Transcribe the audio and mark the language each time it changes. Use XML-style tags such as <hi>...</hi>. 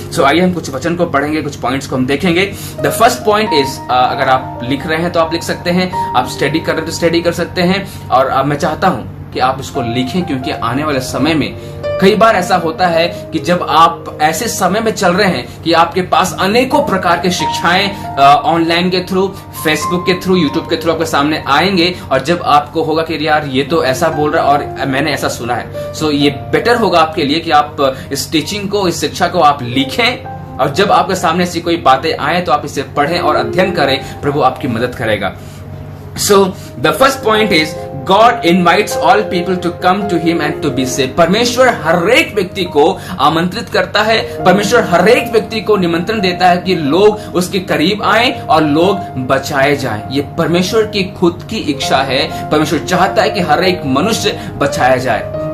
<hi>आइए हम कुछ वचन को पढ़ेंगे, कुछ पॉइंट्स को हम देखेंगे।</hi> <en>the first point is,</en> <hi>अगर आप लिख रहे हैं तो आप लिख सकते हैं, आप स्टडी कर रहे हैं तो स्टडी कर सकते हैं, और मैं चाहता हूं कि आप इसको लिखें, क्योंकि आने वाले समय में कई बार ऐसा होता है कि जब आप ऐसे समय में चल रहे हैं कि आपके पास अनेकों प्रकार की शिक्षाएं ऑनलाइन के थ्रू, फेसबुक के थ्रू, यूट्यूब के थ्रू आपके सामने आएंगे, और जब आपको होगा कि यार ये तो ऐसा बोल रहा है और मैंने ऐसा सुना है। ये बेटर होगा आपके लिए कि आप इस टीचिंग को, इस शिक्षा को आप लिखें, और जब आपके सामने ऐसी कोई बातें आए तो आप इसे पढ़ें और अध्ययन करें। प्रभु आपकी मदद करेगा।</hi> <en>The first point is God invites all people to come to Him and to be saved.</en> <hi>परमेश्वर हर एक व्यक्ति को आमंत्रित करता है, परमेश्वर हर एक व्यक्ति को निमंत्रण देता है कि लोग उसके करीब आएं और लोग बचाए जाएं। ये परमेश्वर की खुद की इच्छा है। परमेश्वर चाहता है कि हर एक मनुष्य बचाया जाए।</hi>